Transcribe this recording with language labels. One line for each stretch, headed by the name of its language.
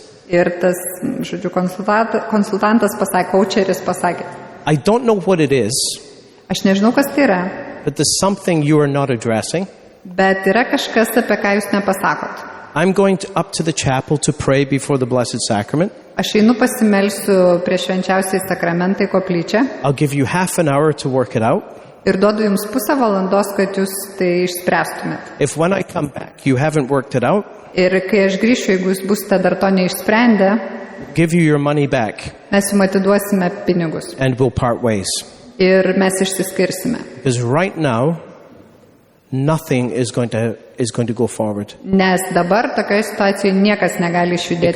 Lithuanian: Ir tas, žodžiu, konsultantas pasakė, coacheris pasakė,
English: I don't know what it is,
Lithuanian: aš nežinau, kas tai yra,
English: but there's something you are not addressing.
Lithuanian: bet yra kažkas, apie ką jūs nepasakot.
English: I'm going up to the chapel to pray before the Blessed Sacrament.
Lithuanian: Aš einu pasimelsiu prie švenčiausiai sakramentai koplyčią
English: I'll give you half an hour to work it out.
Lithuanian: ir duodu jums pusę valandos, kad jūs tai išspręstumėt.
English: If when I come back you haven't worked it out,
Lithuanian: Ir kai aš grįšiu, jeigu jūs būsite dar to neišsprendę,
English: give you your money back
Lithuanian: mes jums atiduosime pinigus
English: and we'll part ways.
Lithuanian: ir mes išsiskirsime.
English: Because right now, nothing is going to go forward
Lithuanian: Nes dabar tokioje situacijoje niekas negali išjudėti